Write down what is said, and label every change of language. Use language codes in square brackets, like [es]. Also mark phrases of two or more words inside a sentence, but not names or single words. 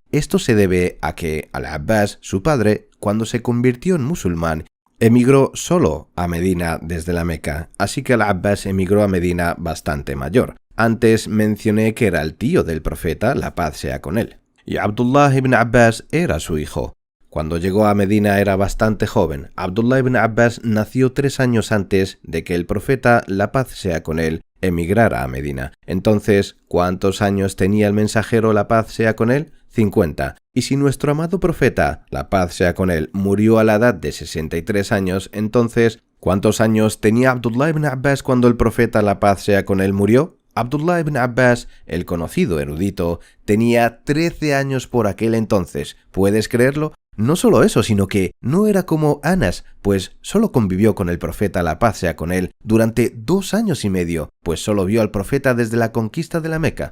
[es] Esto se debe a que Al-Abbas, su padre, cuando se convirtió en musulmán, emigró solo a Medina desde la Meca, así que Al-Abbas emigró a Medina bastante mayor. Antes mencioné que era el tío del profeta, la paz sea con él. Y Abdullah ibn Abbas era su hijo. Cuando llegó a Medina era bastante joven. Abdullah ibn Abbas nació 3 años antes de que el profeta, la paz sea con él, emigrara a Medina. Entonces, ¿cuántos años tenía el mensajero, la paz sea con él? 50. Y si nuestro amado profeta, la paz sea con él, murió a la edad de 63 años, entonces, ¿cuántos años tenía Abdullah ibn Abbas cuando el profeta, la paz sea con él, murió? Abdullah ibn Abbas, el conocido erudito, tenía 13 años por aquel entonces. ¿Puedes creerlo? No solo eso, sino que no era como Anas, pues solo convivió con el profeta, la paz sea con él, durante 2 años y medio, pues solo vio al profeta desde la conquista de la Meca.